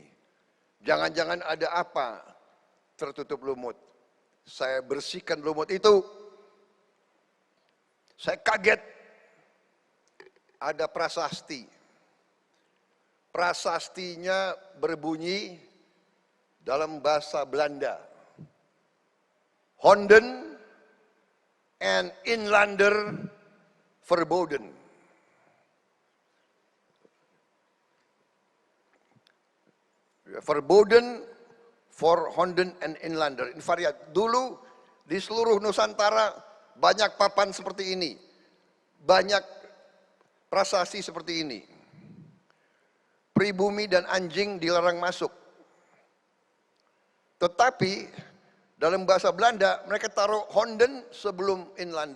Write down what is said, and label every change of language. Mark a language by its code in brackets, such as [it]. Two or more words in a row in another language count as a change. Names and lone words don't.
[id] Jangan-jangan ada apa tertutup lumut. Saya bersihkan lumut itu. Saya kaget, ada prasasti. prasastinya berbunyi dalam bahasa Belanda. [nl] Honden en inlander verboden. Verboden for Honden en inlander. [id] Ini variat. Dulu di seluruh Nusantara banyak papan seperti ini. Banyak prasasti seperti ini. Pribumi dan anjing dilarang masuk. Tetapi dalam bahasa Belanda mereka taruh Honden sebelum inlander.